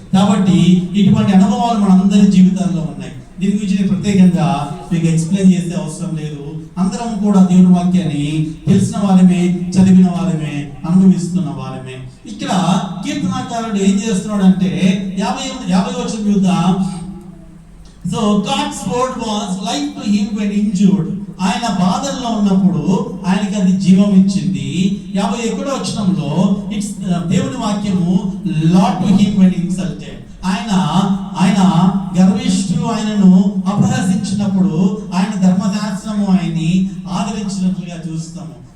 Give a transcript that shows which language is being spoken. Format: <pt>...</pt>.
<te>కాబట్టి ఇటువంటి అనుభవాలు మనందరి జీవితాల్లో ఉన్నాయి. దీని గురించి నేను ప్రత్యేకంగా మీకు ఎక్స్ప్లెయిన్ చేసే అవసరం లేదు. అందరం కూడా దేవుని వాక్యాన్ని తెలిసిన వారమే, చదివిన వారమే, అనుభవిస్తున్న వారమే. ఇక్కడ కీర్తనాకారుడు ఏం చేస్తున్నాడు అంటే 50 వచనం చూద్దాం.</te> <en>So God's word was life to him when injured.</en> <te>ఆయన బాధల్లో ఉన్నప్పుడు ఆయనకి అది జీవం ఇచ్చింది. 51వ వచనంలో ఇట్స్ దేవుని వాక్యము lot to him</te> <en>when insulted.</en> <te>ఆయన గర్విష్ఠులు ఆయనను అపహసించినప్పుడు ఆయన ధర్మశాస్త్రము ఆయన్ని ఆదరించినట్లుగా చూస్తాము.</te>